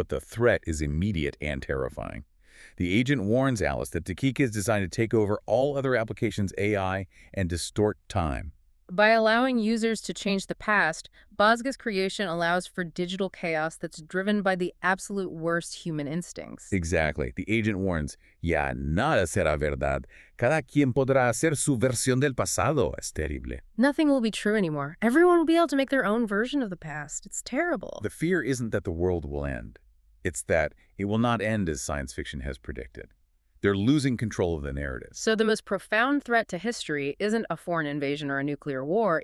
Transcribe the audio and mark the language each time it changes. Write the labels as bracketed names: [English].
[English] But the threat is immediate and terrifying. The agent warns Alice that Takika is designed to take over all other applications' AI and distort time. By allowing users to change the past, Bazga's creation allows for digital chaos that's driven by the absolute worst human instincts. Exactly. The agent warns, [Spanish] ya nada será verdad. Cada quien podrá hacer su versión del pasado. Es terrible. [English] Nothing will be true anymore. Everyone will be able to make their own version of the past. It's terrible. The fear isn't that the world will end. It's that it will not end as science fiction has predicted. They're losing control of the narrative. So the most profound threat to history isn't a foreign invasion or a nuclear war.